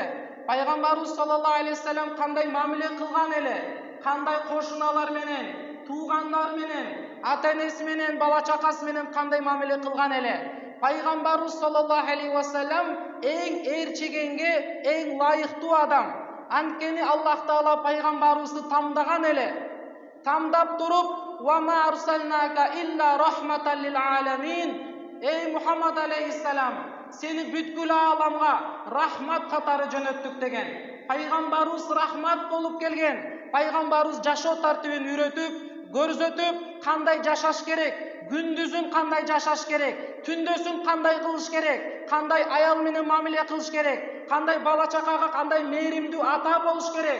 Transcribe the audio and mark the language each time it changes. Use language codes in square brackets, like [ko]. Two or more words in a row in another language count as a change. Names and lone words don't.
[ky] Пайгамбарыбыз [ar] صلى الله عليه وسلم [ky] кандай мамиле кылган эле, кандай кошуналар менен, туугандар менен, ата-энеси менен, бала чакасы менен кандай мамиле кылган эле. Пайгамбарыбыз [ar] صلى الله عليه وسلم [ky] эң ээрчегенге эң ылайыктуу адам. Анткени Аллах Таала пайгамбарыбызды тамдаган эле. Тамдап туруп, [ar] "وما أرسلناك إلا رحمة للعالمين." [ky] Эй Мухаммад алейхиссалам, сени бүткүл ааламга рахмат катары жөнөттүк деген. Пайгамбарыбыз рахмат болуп келген. Пайгамбарыбыз жашоо тартибин үйрөтүп, көрсөтүп, кандай жашаш керек, күндүзүн кандай жашаш керек, түндөсүн кандай кылыш керек, кандай аял менен мамиле кылыш керек, кандай бала чакага кандай мээримдүү ата болуш керек.